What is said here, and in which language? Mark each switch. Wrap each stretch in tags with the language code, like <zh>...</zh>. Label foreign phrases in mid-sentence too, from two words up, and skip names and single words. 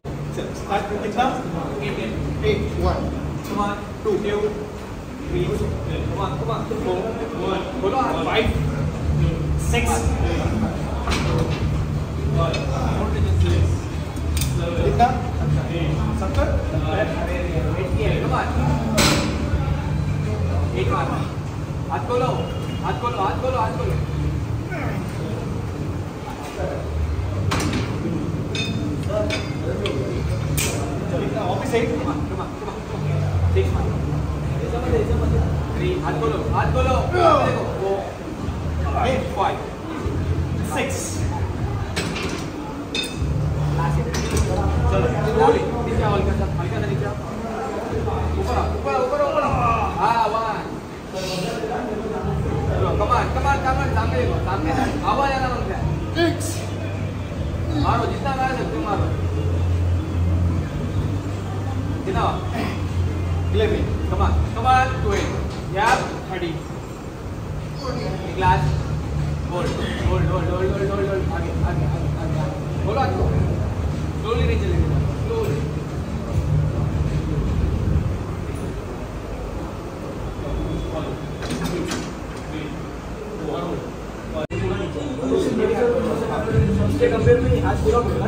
<hi>Start कितना? 8. 1.</hi> <en>Come on. 2. 3. Come on. 4. 1. Hold on. 5.</en> <hi>6. कितना? 70.</hi> <en>Come on. 8 मार.</en> <hi>हाथ खोलो. Office 8.</hi> <en>Come on.</en> <hi>6 मार. 3. हाथ खोलो. 4. 5. 6. चलो slowly. नीचे आओ हल्का सा नीचे आओ. ऊपर. हाँ 1. चलो</hi> <en>come on.</en> <hi>सामने देखो. आवाज आना बंद कर. 6. मारो जितना मार सकते हो मारो. कितना? 11.</hi> <en>Come on. 12. Yeah. 30. Glass. Hold.</en> <hi>आगे. बोलो आपको. Slowly नहीं चलेगा. Slowly. उसके कंपेयर में हाथ पूरा होगा.</hi>